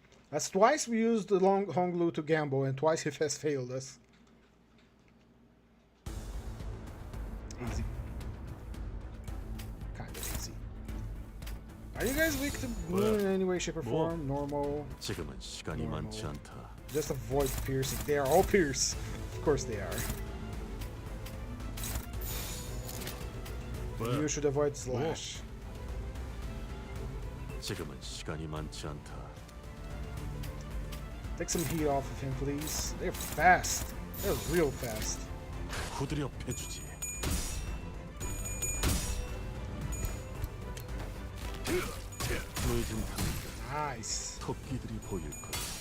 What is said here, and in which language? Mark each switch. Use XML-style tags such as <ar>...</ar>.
<en>That's twice we used the long Honglu to gamble, and twice he has failed us. Easy. Kind of easy. Are you guys weak to blue in any way, shape, or form? Normal?</en> <ko>지금은 시간이 많지 않다.</ko> <en>Just avoid piercing. They are all pierce. Of course they are. You should avoid slash.</en> <ko>지금은 시간이 많지 않다.</ko> <en>Take some heat off of him, please. They're fast. They're real fast.</en> <ko>후드려 패주지. 늦은</ko> <en>Nice.</en> <ko>토끼들이 보일 거야.</ko>